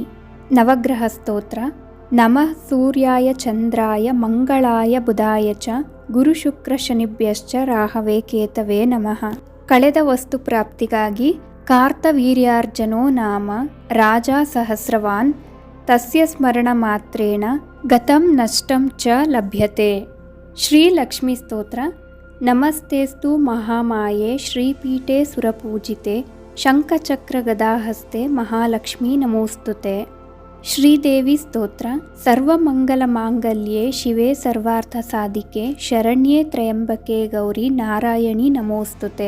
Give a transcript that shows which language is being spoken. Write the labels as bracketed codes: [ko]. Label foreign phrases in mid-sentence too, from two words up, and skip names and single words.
[kn] ನವಗ್ರಹ ಸ್ತೋತ್ರ. [sa] ನಮಃ ಸೂರ್ಯಾಯ ಚಂದ್ರಾಯ ಮಂಗಳಾಯ ಬುಧಾಯ ಚ, ಗುರುಶುಕ್ರ ಶನಿಭ್ಯಶ್ಚ ರಾಹವೇ ಕೇತವೇ ನಮಃ. [kn] ಕಳೆದ ವಸ್ತು ಪ್ರಾಪ್ತಿಗಾಗಿ [sa] ಕಾರ್ತವೀರ್ಯಾರ್ಜನೋ ನಾಮ ರಾಜ ಸಹಸ್ರವಾನ್, ತಸ್ಯ ಸ್ಮರಣ ಮಾತ್ರೇಣ ಗತಂ ನಷ್ಟಂ ಚ ಲಭ್ಯತೆ. [kn] ಶ್ರೀ ಲಕ್ಷ್ಮೀ ಸ್ತೋತ್ರ. [sa] ನಮಸ್ತೇಸ್ತು ಮಹಾಮಾಯೆ ಶ್ರೀಪೀಠೆ ಸುರಪೂಜಿತೆ, ಶಂಖಚಕ್ರ ಗದಾಹಸ್ತೆ ಮಹಾಲಕ್ಷ್ಮೀ ನಮೋಸ್ತುತೆ. [kn] ಶ್ರೀದೇವಿ ಸ್ತೋತ್ರ. [sa] ಸರ್ವಮಂಗಲ ಮಾಂಗಲ್ಯೆ ಶಿವೆ ಸರ್ವಾರ್ಥ ಸಾಧಿಕೆ, ಶರಣ್ಯೆ ತ್ರಯಂಬಕೆ ಗೌರಿ ನಾರಾಯಣಿ ನಮೋಸ್ತುತೆ.